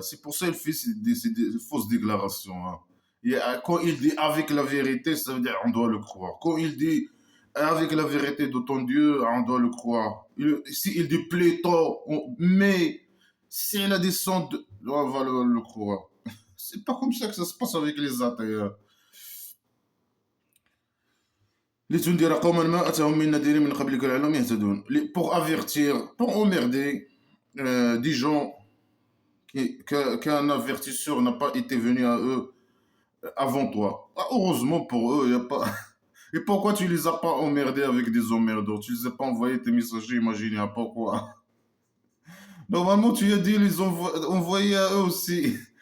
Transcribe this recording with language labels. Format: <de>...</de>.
<fr>C'est pour ça qu'il fait des fausses déclarations, hein. Et quand il dit avec la vérité, ça veut dire on doit le croire. Quand il dit avec la vérité de ton Dieu, on doit le croire. Si il dit plutôt, mais c'est la descente, on va le croire. C'est pas comme ça que ça se passe avec les athées, hein.</fr> <ar>لتنذر قوما ما أتاهم من نذير من قبلك لعلهم يهتدون.</ar> <fr>Pour avertir, pour emmerder des gens qu'un avertisseur n'a pas été venu à eux avant toi. Ah, heureusement pour eux, il y a pas. Et pourquoi tu les as pas emmerdés avec des emmerdeurs? Tu les as pas envoyés tes messagers imaginaires? Pourquoi? Normalement, tu as dit les envoyer à eux aussi.</fr>